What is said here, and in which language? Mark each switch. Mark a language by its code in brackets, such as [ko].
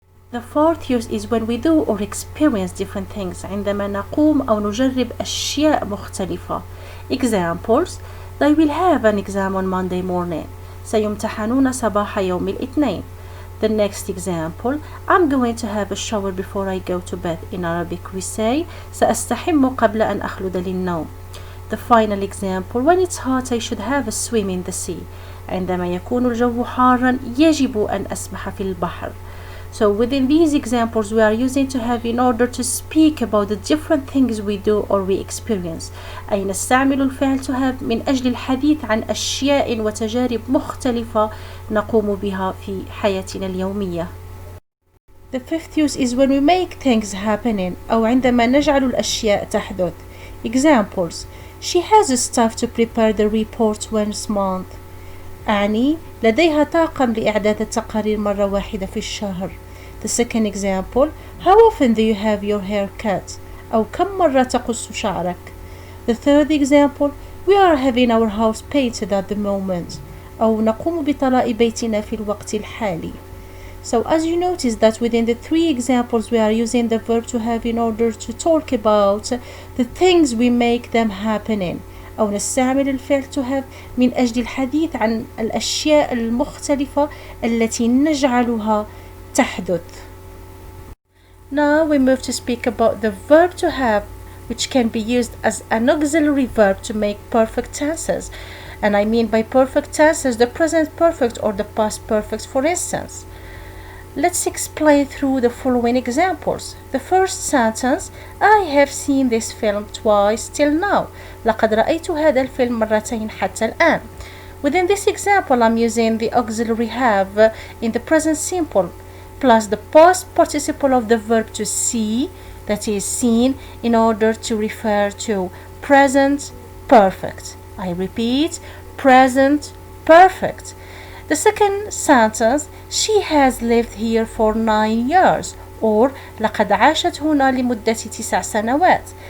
[en] The fourth use is when we do or experience different things. [ar] عندما نقوم أو نجرب أشياء مختلفة. [en] Examples: they will have an exam on Monday morning. [ar] سيمتحنون صباح يوم الاثنين. [en] The next example, I'm going to have a shower before I go to bed. In Arabic we say [ar] سأستحم قبل أن أخلد للنوم. [en] The final example, when it's hot I should have a swim in the sea. [ar] عندما يكون الجو حارا يجب أن أسبح في البحر. [en] So within these examples we are using to have in order to speak about the different things we do or we experience. [ar] أي نستعمل الفعل to have من أجل الحديث عن أشياء وتجارب مختلفة نقوم بها في حياتنا اليومية. [en] The fifth use is when we make things happening [ar] أو عندما نجعل الأشياء تحدث. [en] Examples: she has a staff to prepare the report once a month. [ar] أعني لديها طاقم لإعداد التقارير مرة واحدة في الشهر. [en] The second example, how often do you have your hair cut? [ar] أو كم مرة تقص شعرك. [en] The third example, we are having our house painted at the moment. [ar] أو نقوم بطلاء بيتنا في الوقت الحالي. [en] So as you notice that within the three examples we are using the verb to have in order to talk about the things we make them happening. [ar] أو نستعمل الفعل to have من أجل الحديث عن الأشياء المختلفة التي نجعلها تحدث. [en] Now we move to speak about the verb to have, which can be used as an auxiliary verb to make perfect tenses. And I mean by perfect tenses the present perfect or the past perfect, for instance. Let's explain through the following examples. The first sentence, I have seen this film twice till now. [ar] لقد رأيت هذا الفيلم مرتين حتى الآن. [en] Within this example, I'm using the auxiliary have in the present simple plus the past participle of the verb to see, that is seen, in order to refer to present perfect. I repeat, present perfect. The second sentence, she has lived here for 9 years, or [ar] لقد عاشت هنا لمدة 9 سنوات.